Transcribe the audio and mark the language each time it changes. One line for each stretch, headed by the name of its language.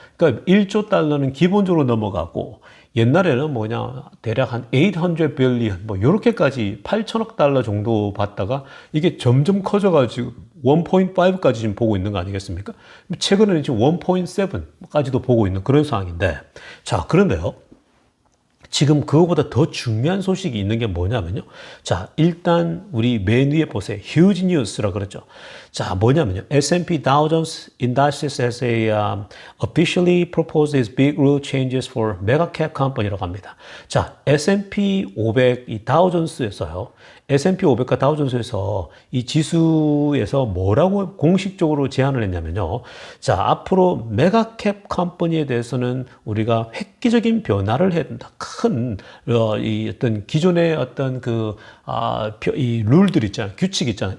Korean: 그러니까 1조 달러는 기본적으로 넘어가고, 옛날에는 뭐냐, 대략 한 800 빌리언, 뭐, 요렇게까지 8천억 달러 정도 받다가, 이게 점점 커져가지고 1.5까지 지금 보고 있는 거 아니겠습니까? 최근에는 지금 1.7까지도 보고 있는 그런 상황인데, 자, 그런데요. 지금 그거보다 더 중요한 소식이 있는 게 뭐냐면요. 자, 일단 우리 맨 위에 보세요.
English: Huge news
Korean: 라 그러죠. 자, 뭐냐면요.
English: S&P Dow Jones Indices has officially proposed its big rule changes for mega cap company
Korean: 라고 합니다. 자, S&P 500 이 다우존스에서요. S&P 500과 다우존스에서 이 지수에서 뭐라고 공식적으로 제안을 했냐면요. 자, 앞으로 메가캡 컴퍼니에 대해서는 우리가 획기적인 변화를 해야 된다. 큰, 이 어떤 기존의 어떤 이 룰들 있잖아요. 규칙 있잖아요.